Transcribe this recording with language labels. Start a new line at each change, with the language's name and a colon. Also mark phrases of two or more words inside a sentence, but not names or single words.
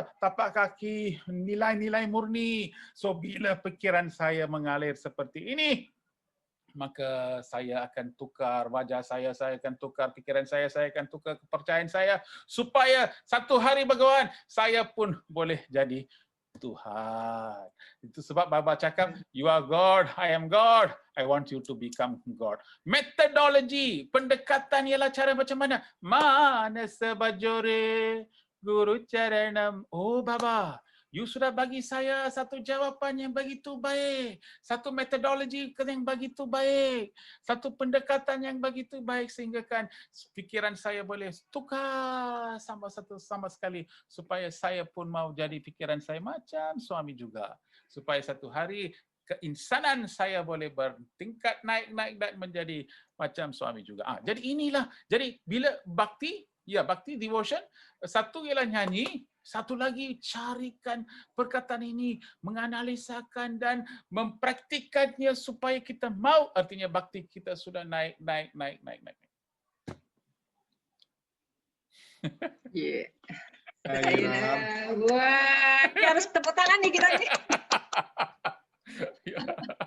Malay: Tapak kaki nilai-nilai murni. So bila pikiran saya mengalir seperti ini, maka saya akan tukar wajah saya akan tukar pikiran saya akan tukar kepercayaan saya, supaya satu hari Bhagawan, saya pun boleh jadi Tuhan. Itu sebab Baba cakap,
English: you are God, I am God, I want you to become God.
Malay: Metodologi, pendekatan ialah cara macam mana?
Sanskrit: Manasa bajore guru charanam.
Malay: Oh Baba, you sudah bagi saya satu jawapan yang begitu baik, satu metodologi yang begitu baik, satu pendekatan yang begitu baik, sehingga kan fikiran saya boleh tukar sama sekali, supaya saya pun mau jadi pikiran saya macam suami juga, supaya satu hari keinsanan saya boleh bertingkat naik dan menjadi macam suami juga. Jadi inilah, jadi bila bakti, ya bakti devotion, satu ialah nyanyi, satu lagi carikan perkataan ini, menganalisakan dan mempraktikannya supaya kita mau, artinya bakti kita sudah naik. Yeah. Wah, harus tepuk tangan nih kita nih.